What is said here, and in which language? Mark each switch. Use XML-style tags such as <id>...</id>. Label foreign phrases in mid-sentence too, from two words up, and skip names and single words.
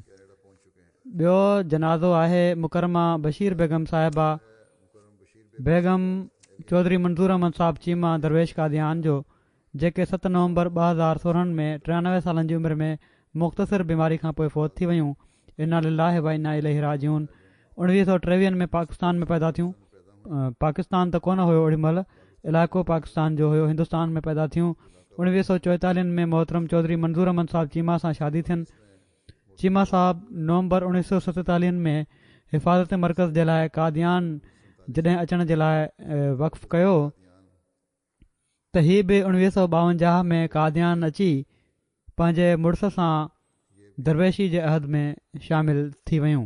<sd>ॿियो जनाज़ो आहे मुकरमा बशीर बेगम साहिबा बेगम चौधरी मंज़ूर अहमद साहब चीमा दरवेश कादियान जो, जेके 7 नवंबर 2016 में 93 सालनि जी उमिरि में मुख़्तसिर बीमारी खां पोइ फ़ौत थी वियूं।</sd> <ar>إنا لله وإنا إليه راجعون.</ar> <sd>1953 में पाकिस्तान में पैदा थियूं। पाकिस्तान त कोन हुयो ओॾी महिल, इलाइक़ो पाकिस्तान जो हुयो, हिंदुस्तान में पैदा थियूं। 1944 में मोहतरम चौधरी मंज़ूर अहमद साहब चीमा सां शादी थियनि। चीमा साहब नवंबर 1947 में हिफ़ाज़त मर्कज़ जे लाइ कादियान जॾहिं अचण जे लाइ वक़फ़ कयो त हीअ बि 1952 में कादियान अची पंहिंजे मुड़ुस सां दरवेशी जे अहद में शामिल थी वियूं।</sd>